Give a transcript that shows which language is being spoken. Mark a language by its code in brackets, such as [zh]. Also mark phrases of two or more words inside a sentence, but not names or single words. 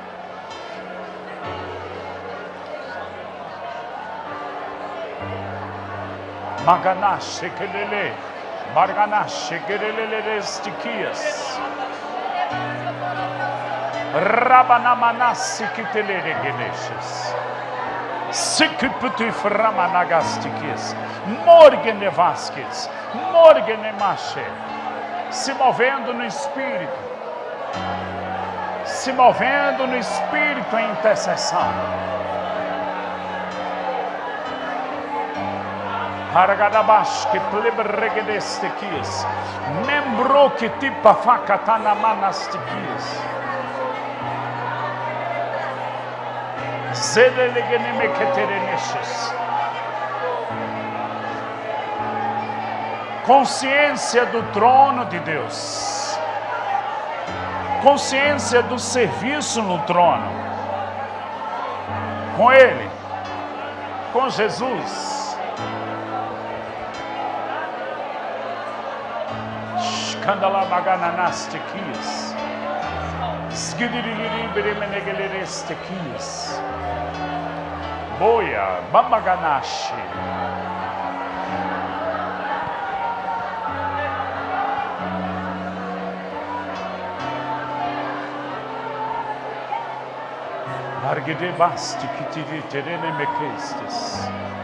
[pt] Maganache kelele, Marganache kelele stikias. Rabanamanasi kitelele geneshes. Sikiputi framanagastikias. Morgene Vasquez, Morgene Mache. Se movendo no Espírito. Se movendo no Espírito em intercessão. Haragadabash que plebregedestequias. Membro que tipa facatana manastiquias. Zedelegenemequetereneshes. Consciência do trono de Deus. Consciência do serviço no trono. Com Ele. Com Jesus. Candala magananastiquis. Skidiriberemenegelestiquis. Boia, mamaganashi. Argedebasti kititerene-mequestes.